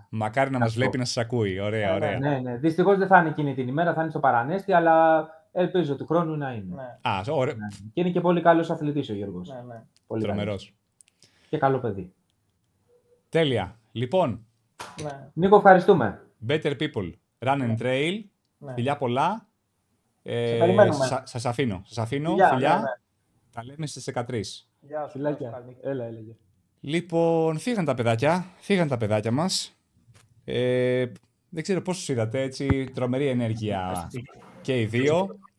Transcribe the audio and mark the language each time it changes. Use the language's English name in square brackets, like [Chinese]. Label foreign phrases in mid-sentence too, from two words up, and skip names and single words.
[Greek] Μακάρι να μας βλέπει να σας ακούει. Ωραία. Ναι. Δυστυχώς δεν θα είναι εκείνη την ημέρα, θα είναι στο Παρανέστη, αλλά ελπίζω του χρόνου να είναι. Ναι. Ωραία. Και είναι και πολύ καλός αθλητής ο Γιώργος. Ναι. Πολύ τρομερός. Και καλό παιδί. Τέλεια. Λοιπόν. Ναι. Νίκο, ευχαριστούμε. Better People. Run and Trail. Φιλιά πολλά. Σας αφήνω. Φιλιά. Ναι. Τα λέμε στις 13. Γεια σου. Έλα. Λοιπόν, φύγαν τα παιδάκια μας. Δεν ξέρω πώς τους είδατε, έτσι, τρομερή ενέργεια και οι δύο.